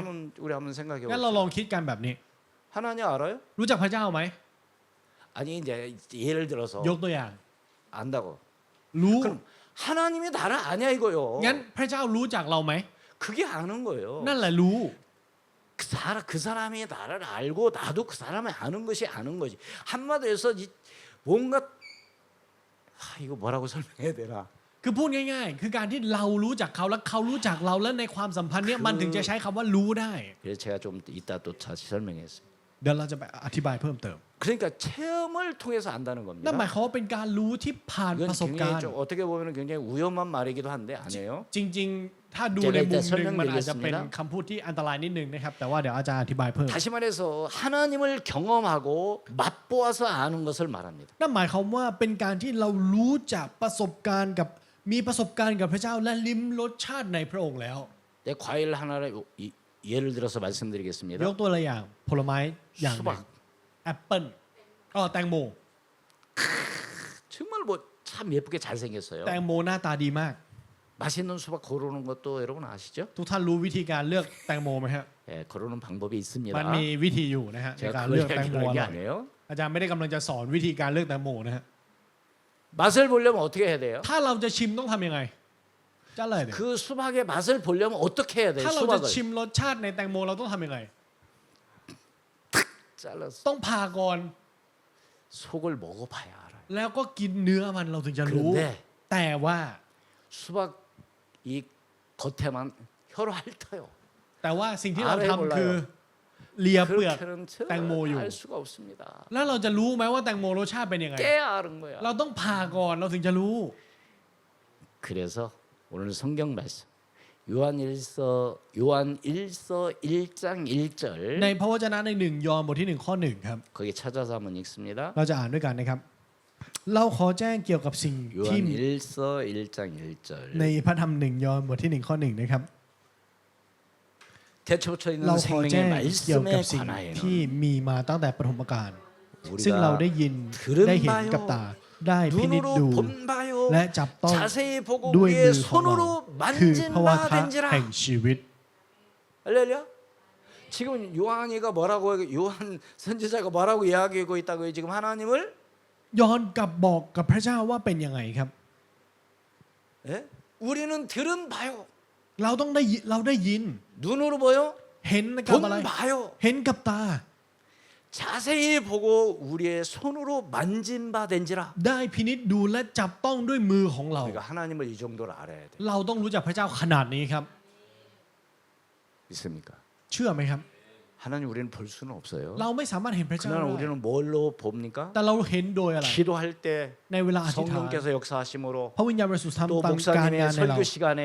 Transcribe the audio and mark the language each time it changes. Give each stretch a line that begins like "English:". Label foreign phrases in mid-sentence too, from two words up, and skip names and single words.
Korean: 우리 한번 생각해
Thai: งั้นเราลอง
Korean: 보세요.
Thai: คิดกันแบบนี้
Korean: 하나님 알아요?
Thai: รู้จักพระเจ้าไหม
Korean: 아니 이제 예를 들어서
Thai: ยกตัวอย่าง
Korean: 안다고.
Thai: รู้
Korean: 그럼 하나님이 나를 아냐 이거요.
Thai: งั้นพระเจ้ารู้จักเราไหม
Korean: 그게 아는 거예요.
Thai: นั่นแหละรู้
Korean: 그 사람이 나를 알고 나도 그 사람을 아는 것이 아는 거지. 한마디로 해서 뭔가 이거 뭐라고 설명해야 되나?
Thai: คือพูดง่ายๆ คือการที่เรารู้จักเขาและเขารู้จักเราและในความสัมพันธ์เนี้ยมันถึงจะใช้คำว่ารู้ได้
Korean: 그래서 제가 좀 이따 또 다시 설명했어요.
Thai: เดี๋ยวเราจะไปอธิบายเพิ่มเติม
Korean: 그러니까 체험을 통해서 안다는
Thai: นั่นหมาย
Korean: 겁니다.
Thai: ความว่าเป็นการรู้ที่ผ่าน
Korean: 이건
Thai: ประสบการ
Korean: 굉장히
Thai: ณ์
Korean: 좀 어떻게 보면 굉장히 위험한 말이기도 한데 아니에요.
Thai: จริงๆ ถ้าดูในมุมหนึ่งมันอาจจะเป็นคำพูดที่อันตรายนิดนึงนะครับ แต่ว่าเดี๋ยวอาจารย์อธิบายเพิ่ม
Korean: 다시 말해서 하나님을 경험하고 맛보아서 아는 것을 말합니다.
Thai: นั่นหมายความว่าเป็นการที่เรารู้จักประสบการณ์กับมีประสบการณ์กับพระเจ้าและลิ้มรสชาติในพระองค์แล้ว
Korean: 내 과일 하나를 예를 들어서 말씀드리겠습니다.
Thai: ยกตัวอย่างผลไม้อย่างหนึ่ง
Korean: 수박
Thai: แอปเปิ้ลแตงโม
Korean: 정말 뭐 참 예쁘게 잘생겼어요.
Thai: แตงโมหน้าตาดีมาก
Korean: 맛있는 수박 고르는 것도 여러분 아시죠?
Thai: ทุกท่านรู้วิธีการเลือกแตงโมไหมฮะ
Korean: 예, 고르는 방법이 있습니다.
Thai: มันมีวิธีอยู่นะฮะในการ
Korean: 제가
Thai: เลือก
Korean: 그걸
Thai: แตงโม
Korean: 얘기하는
Thai: อ
Korean: 게
Thai: ร่อย
Korean: 아니에요.
Thai: อาจารย์ไม่ได้กำลังจะสอนวิธีการเลือกแตงโมนะฮะ
Korean: 맛을 보려면 어떻게 해야 돼요?
Thai: ถ้าเราจะชิมต้องทำยังไงจะเลย
Korean: 그 수박의 맛을 보려면 어떻게 해야 돼요?
Thai: ถ้าเราจะ
Korean: 수박을
Thai: ชิมรสชาติในแตงโมเราต้องทำยังไง
Korean: 잘라서
Thai: ต้องผ่าก่อน
Korean: 속을 먹어봐야 알아요.
Thai: แล้วก็กินเนื้อมันเราถึงจะรู้
Korean: 그런데
Thai: แต่ว่า
Korean: 수박 이 겉에만 혀로 핥아요.
Thai: แต่ว่าสิ่งที่เรา อะไร ทำ
Korean: 몰라요
Thai: คือเลียเปลือก
Korean: 그렇게는 땡모 유. 알 수가 없습니다.
Thai: แล้วเราจะรู้ไหมว่าแตงโมรสชาติเป็นยังไง
Korean: 깨야 아는 거야.
Thai: เราต้องผ่าก่อนเราถึงจะรู้
Korean: 그래서 오늘 성경 말씀 요한 1서 1장
Thai: ใน
Korean: 1절
Thai: พระวจนะใน1ยอห์นบทที่1ข้อ1ครับ
Korean: 거기 찾아서 한번 읽습니다.
Thai: เราจะอ่านด้วยกันนะครับ เราขอแจ้งเกี่ยวกับสิ่งที่
Korean: 요한 1서 1장
Thai: ใน
Korean: 1절
Thai: พระธรรม1ยอห์นบทที่1ข้อ1นะครับ
Korean: 태초부터
Thai: เรา
Korean: 있는
Thai: ขอแจ้ง
Korean: 생명의
Thai: เกี่ยวกับ
Korean: 말씀에
Thai: สิ่งที่
Korean: 관하여는
Thai: มีมาตั้งแต่ปฐมกาลซึ่งเรา
Korean: 우리가
Thai: ได้ยิน
Korean: 들은
Thai: ได้เห็นกับตา ได้พินิจดู
Korean: 눈으로 본 바요
Thai: และจับต้อง
Korean: 자세히 보고
Thai: ด้วยมื
Korean: 우리의
Thai: อของเรา
Korean: 손으로
Thai: คือ
Korean: 만진
Thai: พระวทะ
Korean: 바된지라
Thai: แห่งชีวิต
Korean: 할렐루야. 지금 요한이가 뭐라고 요한 선지자가 뭐라고 이야기하고 있다고요? 지금 하나님을
Thai: ย้อนกลับบอกกับพระเจ้าว่าเป็นยังไงครับ
Korean: 예? 우리는 들은 바요.
Thai: เราได้ยิน
Korean: 눈으로 보여?
Thai: เห็นกับอะไร
Korean: 본 바요.
Thai: เห็นกับตา
Korean: 자세히 보고 우리의 손으로 만진 바 된지라.
Thai: ได้พินิจดูและจับต้องด้วยมือของเรา
Korean: 그러니까 하나님을 이 정도로 알아야 돼.
Thai: เราต้องรู้จักพระเจ้าขนาดนี้ครับ
Korean: 믿습니까?
Thai: เชื่อไหมครับ
Korean: 하나님 우리는 볼 수는 없어요.
Thai: เราไม่สามารถเห็นพระเจ้า
Korean: 그러나
Thai: ได้
Korean: 우리는 뭘로 봅니까?
Thai: แต่เราเห็นโดยอะไร
Korean: 기도할 때
Thai: ในเวลาอธิษฐาน
Korean: 성령께서 역사하심으로
Thai: พระวิญญาณบริสุทธิ์ทำ
Korean: 또
Thai: ตามการงาน
Korean: 목사님의
Thai: ในเรา
Korean: 설교 시간에